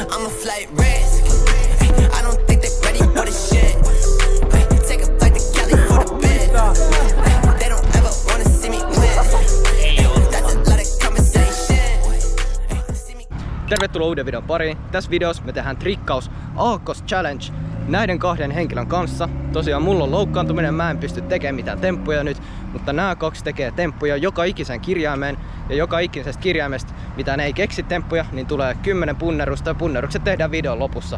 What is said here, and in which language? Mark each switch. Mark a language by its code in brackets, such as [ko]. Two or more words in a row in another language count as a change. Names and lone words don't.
[en] I'm a flight risk. I don't think they're ready for the shit. Take a flight to Cali for the bid. They don't ever wanna see me win. That's a lot of conversation. [fi] Tervetuloa uuden videon pariin. Tässä videossa me tehdään trikkaus [en] Aakkos Challenge [fi] näiden kahden henkilön kanssa. Tosiaan mulla on loukkaantuminen, mä en pysty tekemään mitään temppuja nyt, mutta nämä kaksi tekee temppuja joka ikisen kirjaimeen. Ja joka ikisestä kirjaimesta, mitä ne ei keksi temppuja, niin tulee 10 punnerusta ja punnerukset tehdään videon lopussa.